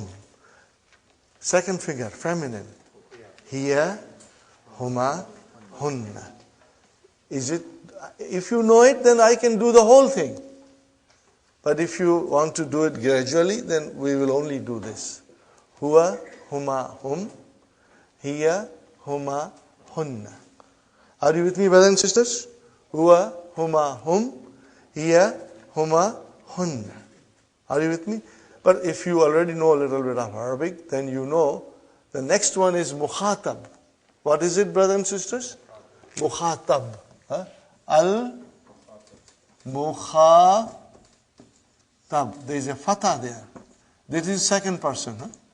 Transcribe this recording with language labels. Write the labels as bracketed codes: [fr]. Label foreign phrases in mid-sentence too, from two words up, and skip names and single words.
[en] Second figure, feminine. [ar] هي، هما، هن. [en] Is it? If you know it, then I can do the whole thing. But if you want to do it gradually, then we will only do this. [ar] هو، هما، هم. هي، هما, hunna. [en] Are you with me, brothers and sisters? [ar] هو، هما، هم. هي، هما, hunna. [en] Are you with me? But if you already know a little bit of Arabic, then you know the next one is mukhatab. What is it, brothers and sisters? [ar] Mukhatab. Huh? Al-mukhatab. [en] There is a fatha there. This is second person. Huh?